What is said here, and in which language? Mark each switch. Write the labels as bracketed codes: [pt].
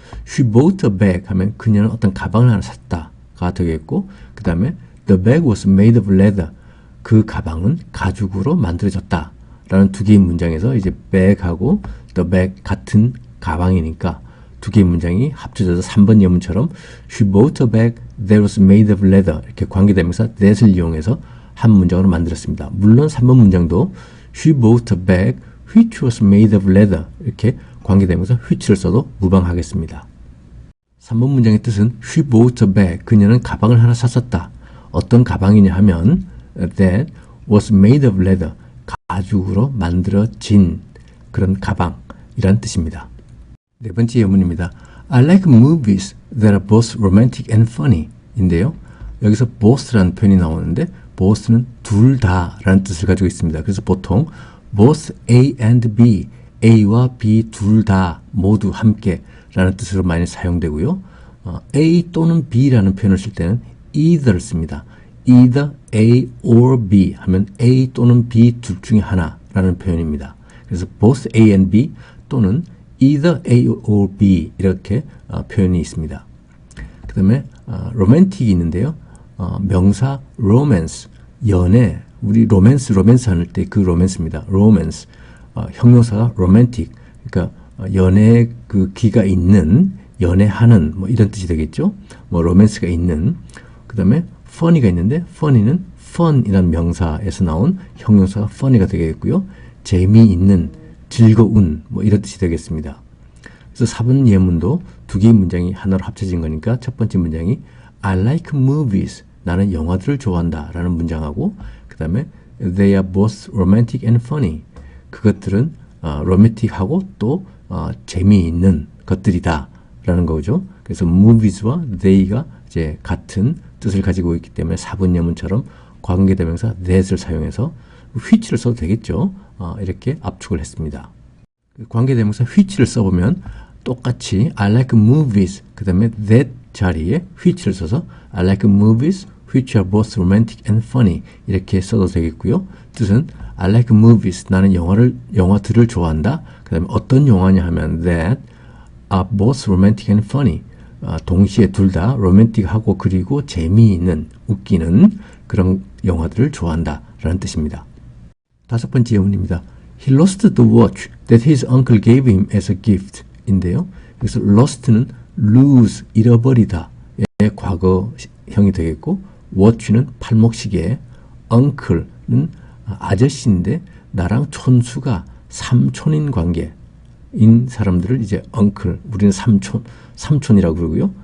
[en] She bought a bag [ko] 하면 그녀는 어떤 가방을 하나 샀다가 되겠고 그 다음에 [en] the bag was made of leather [ko] 그 가방은 가죽으로 만들어졌다 라는 두 개의 문장에서 이제 bag하고 the bag 같은 가방이니까 두 개의 문장이 합쳐져서 3번 예문처럼 [en] She bought a bag that was made of leather [ko] 이렇게 관계대명사 that을 이용해서 한 문장으로 만들었습니다. 물론 3번 문장도 [en] She bought a bag which was made of leather [ko] 이렇게 관계대명사 which를 써도 무방하겠습니다. 3번 문장의 뜻은 [en] She bought a bag [ko] 그녀는 가방을 하나 샀었다. 어떤 가방이냐 하면 [en] that was made of leather [ko] 가죽으로 만들어진 그런 가방이란 뜻입니다. 네 번째 예문입니다. [en] I like movies that are both romantic and funny [ko] 인데요. 여기서 both라는 표현이 나오는데 both는 둘 다라는 뜻을 가지고 있습니다. 그래서 보통 [en] both A and B, [ko] A와 B 둘 다 모두 함께 라는 뜻으로 많이 사용되고요. A 또는 B라는 표현을 쓸 때는 either를 씁니다. [en] either A or B [ko] 하면 A 또는 B 둘 중에 하나라는 표현입니다. 그래서 [en] both A and B [ko] 또는 [en] either A or B [ko] 이렇게 표현이 있습니다. 그 다음에 romantic이 있는데요. 명사 romance, 연애, 우리 로맨스 할 때 그 로맨스입니다. romance, 형용사가 romantic, 그러니까 연애 그 기가 있는, 연애하는 뭐 이런 뜻이 되겠죠. 뭐 로맨스가 있는. 그 다음에 funny가 있는데 funny는 fun이라는 명사에서 나온 형용사가 funny가 되겠고요. 재미있는, 즐거운 뭐 이런 뜻이 되겠습니다. 그래서 4번 예문도 두 개의 문장이 하나로 합쳐진 거니까 첫 번째 문장이 [en] I like movies [ko] 나는 영화들을 좋아한다 라는 문장하고 그 다음에 [en] they are both romantic and funny [ko] 그것들은 로맨틱하고 또 재미있는 것들이다 라는 거죠. 그래서 movies와 they가 이제 같은 뜻을 가지고 있기 때문에 4번 예문처럼 관계대명사 that을 사용해서 which를 써도 되겠죠. 이렇게 압축을 했습니다. 관계대명사 which를 써보면 똑같이 [en] I like movies [ko] 그 다음에 that 자리에 which를 써서 [en] I like movies which are both romantic and funny [ko] 이렇게 써도 되겠고요. 뜻은 [en] I like movies [ko] 나는 영화들을 좋아한다. 그 다음에 어떤 영화냐 하면 [en] that are both romantic and funny [ko] 동시에 둘 다 로맨틱하고 그리고 재미있는 웃기는 그런 영화들을 좋아한다 라는 뜻입니다. 다섯 번째 예문입니다. [en] He lost the watch that his uncle gave him as a gift [ko] 인데요. 그래서 lost는 lose, 잃어버리다의 과거형이 되겠고 watch는 팔목시계, uncle는 아저씨인데 나랑 촌수가 삼촌인 관계인 사람들을 이제 uncle, 우리는 삼촌이라고 그러고요.